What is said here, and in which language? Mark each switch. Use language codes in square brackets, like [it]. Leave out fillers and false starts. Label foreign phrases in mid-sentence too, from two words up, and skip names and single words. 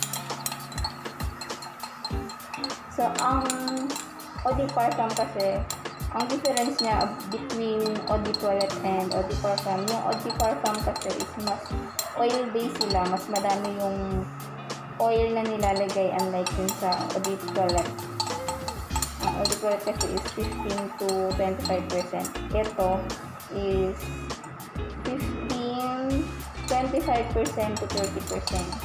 [tl] So, ang Eau de Parfum kasi, ang difference niya [en] between Eau de Toilette and Eau de Parfum, [tl] yung Eau de Parfum kasi is mas oil-based sila, mas madami yung oil na nilalagay unlike yun sa Eau de Toilette. Ang Eau de Toilette kasi is 15 to 25%. Ito is 25% to 30%.